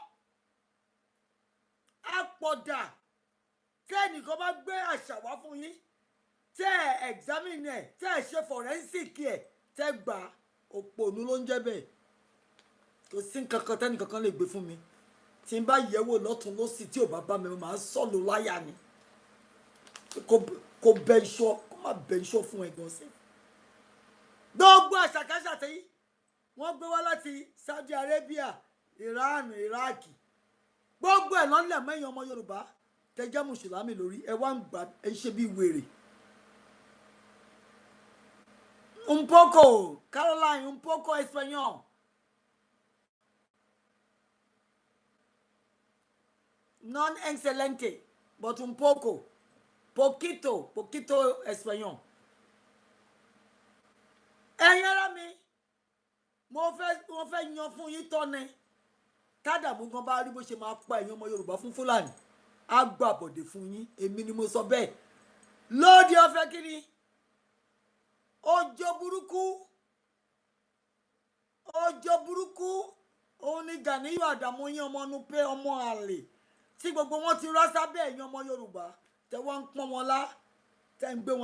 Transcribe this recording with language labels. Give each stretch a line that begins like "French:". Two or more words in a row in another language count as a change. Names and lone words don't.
Yoruba: àpọ̀dà tẹ́ ẹnìkan bá gbé àṣà wá fún yín tẹ́ ẹ examine ẹ̀ tẹ́ ẹ ṣe forensic ẹ̀ tẹ́ gbà òpònú ló ń jẹ́ bẹ́ẹ̀ kò sí nǹkankan tẹ́nìkankan lè gbé fún mi tí n bá yẹ̀wò lọ́tún lọ́sì tí ò bá bá mi máa sọ̀lù láyà ni kò bẹ iṣọ́ kó má bẹ iṣọ́ fún ẹ̀gbọ́n sí. gbogbo àṣàkáṣà tí wọ́n gbé wá láti Saudi Arabia Iran Iraq gbogbo ẹ̀ lọ́nlẹ̀ mẹ́yìn ọmọ Yorùbá tẹ́jẹ́ mùsùlùmí lórí ẹ wá ń gbà ẹ ṣe bí wèrè.
Spanish: Un poco, Caroline, un poco español. Non excelente, but un poco. Poquito español.
Yoruba: Ẹ̀yin ará mi, mo fẹ́ yan fún yín tọ́ni. Tádàmú gan bá rí bó ṣe máa pa ẹ̀yin ọmọ Yorùbá fún Fúlàní. Á gbà bọ̀dẹ̀ fún yín, èmi ni mo sọ bẹ́ẹ̀. Lóde ọ̀fẹ́ kí ni? Ọjọ́ burúkú òun ni Ganiu Adamu yín ọmọ inú pé ọmọ àlè tí gbogbo wọn ti rá sábẹ́ ẹ̀yin ọmọ Yorùbá tẹ wọ́n ń pọ́n wọn lá tẹ ń gbé wọn